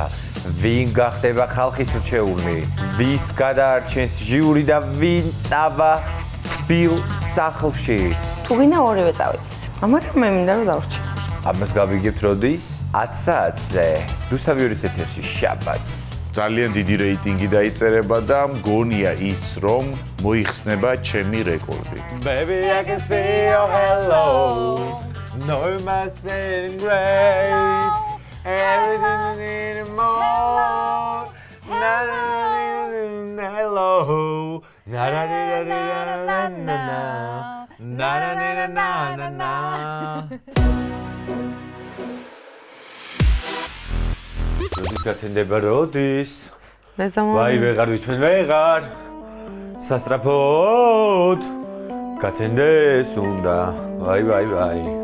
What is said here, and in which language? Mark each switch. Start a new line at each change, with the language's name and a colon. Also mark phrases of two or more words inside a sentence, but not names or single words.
Georgian: ვინ გახდება ხალხის რჩეული? ვის გადაარჩენს ჟიური და ვინ წავა თბილ სახლში? თუ გინდა ორივე წავიდეს. მაგრამ მე მინდა რომ დავრჩი. ამას გავიგებთ როდის? 10 საათზე. რუსთავის ეთერში შაბათს. ძალიან დიდი რეიტინგი დაიწერება და მგონია ის რომ მოიხსნება ჩემი რეკორდი.
English: Baby I can see your hello. No you must say great. Everything you need more. Na na na hello. Na na na na na na na. Na na na na na na.
Georgian: როდის გათენდება როდის? ვაი ვეღარ ვითვენ ვეღარ. სასტრაფოდ გათენდეს უნდა. ვაი ვაი ვაი.